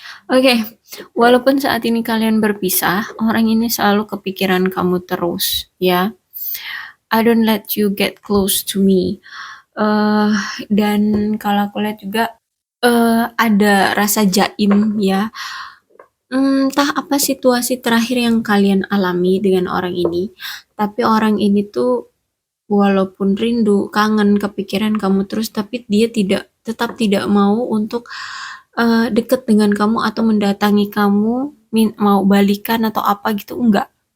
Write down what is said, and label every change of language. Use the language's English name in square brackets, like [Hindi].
[Indonesian] Oke, walaupun saat ini kalian berpisah, orang ini selalu kepikiran kamu terus, ya. [English] I don't let you get close to me. [Indonesian] Eh, dan kalau aku lihat juga ada rasa jaim, ya. Entah apa situasi terakhir yang kalian alami dengan orang ini, tapi orang ini tuh walaupun rindu, kangen, kepikiran kamu terus, tapi dia tetap tidak mau untuk deket dengan kamu atau mendatangi kamu, mau balikan atau apa gitu, enggak.